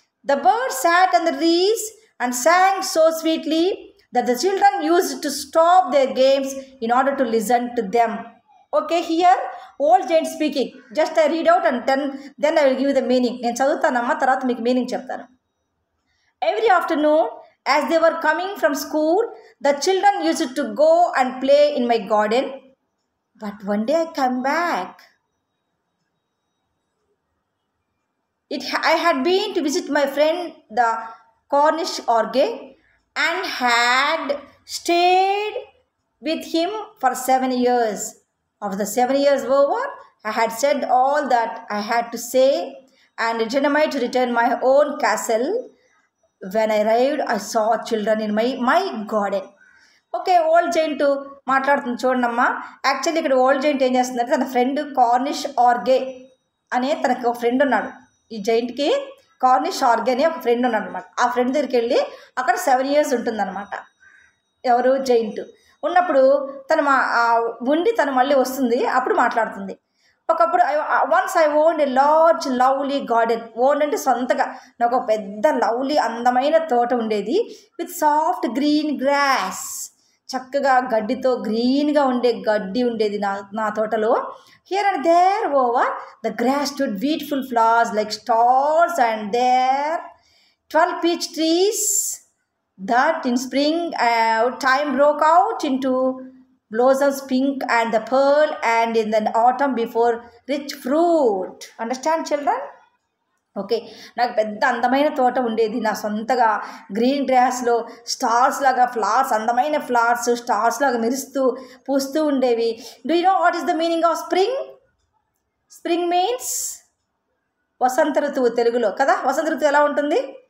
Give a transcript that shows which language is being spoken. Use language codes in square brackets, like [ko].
[en] The birds sat on the trees and sang so sweetly that the children used to stop their games in order to listen to them. Okay, here old giant speaking. Just I read out and then I will give you the meaning. [te] నేను చదువుతానమ్మా, తర్వాత మీకు meaning చెప్తాను. [en] Every afternoon as they were coming from school, the children used to go and play in my garden. But one day I come back. I had been to visit my friend the Cornish orge and had stayed with him for 7 years. After the 7 years over, I had said all that I had to say and determined to return my own castle. When I arrived, I saw children in my garden. [te] Okay, old giant మాట్లాడుతుంది చూడమ్మా. Actually ఇక్కడ old giant ఏం చేస్తుందంటే తన friend corniche ఆర్గే అనే తనకి ఒక friend ఉన్నాడు. ఈ జైంట్కి కార్నిష్ ఆర్గే అనే ఒక ఫ్రెండ్ ఉన్నాడు అనమాట. ఆ ఫ్రెండ్ దగ్గరికి వెళ్ళి అక్కడ 7 years ఉంటుందన్నమాట. ఎవరు? జైంట్ ఉన్నప్పుడు తను మళ్ళీ వస్తుంది, అప్పుడు మాట్లాడుతుంది. ఒకప్పుడు [en] Once I owned a large lovely garden. [te] Own అంటే సొంతగా నాకు ఒక పెద్ద లవ్లీ అందమైన తోట ఉండేది. [en] with soft green grass, [te] చక్కగా గడ్డితో గ్రీన్గా ఉండే గడ్డి ఉండేది నా తోటలో. [en] Here and there over the grass stood beautiful flowers like stars, and there 12 peach trees that in spring time broke out into blossoms pink and the pearl, and in the autumn before rich fruit. Understand children? [te] Okay, నాకు పెద్ద అందమైన తోట ఉండేది నా సొంతగా. Green గ్రాస్లో stars లాగా flowers, అందమైన flowers stars లాగా పూస్తూ ఉండేవి. [en] Do you know what is the meaning of spring? Spring means [te] వసంత ఋతువు తెలుగులో కదా. వసంత ఋతువు ఎలా ఉంటుంది?